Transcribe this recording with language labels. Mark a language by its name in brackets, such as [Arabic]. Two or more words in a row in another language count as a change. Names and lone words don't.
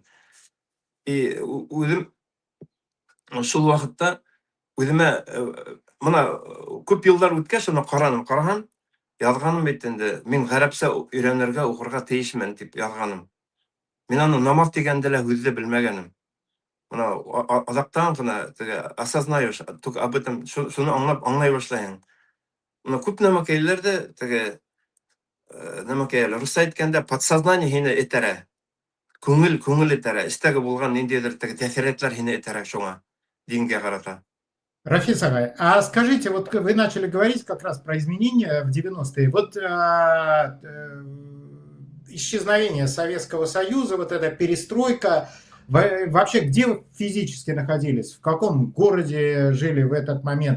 [Tatar] И үзем шул вакытта үземә моны күп еллар үткәч, шуны караһам, язганым бит инде. Мин гарәпчә өйрәнергә, укырга тиешмен дип язганым. Мин аны намаз дигәнде лә үзе белмәгәнем. Моны азактан гына теге [Russian] осознаешь, только об этом [Tatar] шуны аңлай башлайсың. Моны күп нәмәкәйләрдә теге нәмәкәйләр рус әйткәндә подсознание һине этәрә. Күңел этәрә. Истәге булган ниндидер теге тәэсиратлар һине этәрә шуңа. Дингә карата. Рафис Агай, [Russian] а скажите, вот вы начали говорить как раз про изменения в 90-е. Вот исчезновение Советского Союза, вот эта перестройка, вообще где вы физически находились, в каком городе жили в этот момент?